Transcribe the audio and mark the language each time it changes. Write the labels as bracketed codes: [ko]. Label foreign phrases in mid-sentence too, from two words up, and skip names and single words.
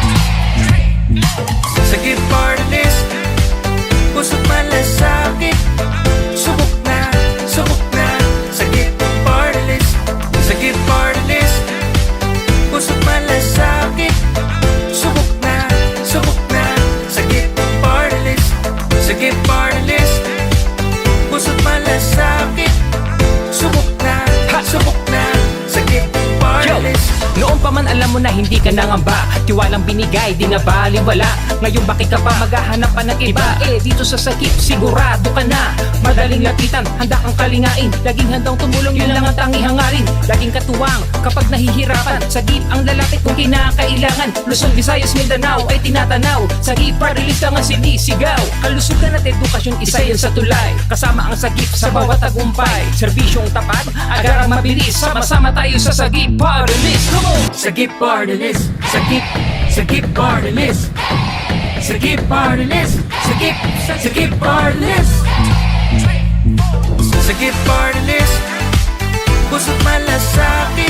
[tl] Sagip [en] party list. [tl] Puso't malasakit. Subok na. Sagip [en] party list. [tl] Sagip [en] party list. [tl] Puso't malasakit. Subok na. Sagip [en] party list. [tl] Sagip [en] party list. [tl] Puso't malasakit. Subok na. Sagip [en] party list. [tl] Noon pa man alam mo na hindi ka nangamba, tiwalang binigay, di na baliwala. Ngayon bakit ka pa maghahanap pa ng iba? Dito sa Sagip, sigurado ka na madaling lapitan, handa kang kalingain. Laging handang tumulong, yun lang ang tanging hangarin. Laging katuwang kapag nahihirapan, Sagip ang lalapit kung kinakailangan. Luzon, Visayas, Mindanao ay tinatanaw, Sagip [en] party list [tl] ang sinisigaw. Kalusugan at edukasyon, isa yan sa tulay. Kasama ang Sagip sa bawat tagumpay. Serbisyong tapat, agarang mabilis, sama-sama tayo sa Sagip [en] party list. [tl] Sagip [en] party list. [tl] Sagip [en] party list. [tl] Sagip [en] party list. [tl] Sagip [en] party list. [tl] Sagip [en] party list. [tl] Puso't malasakit.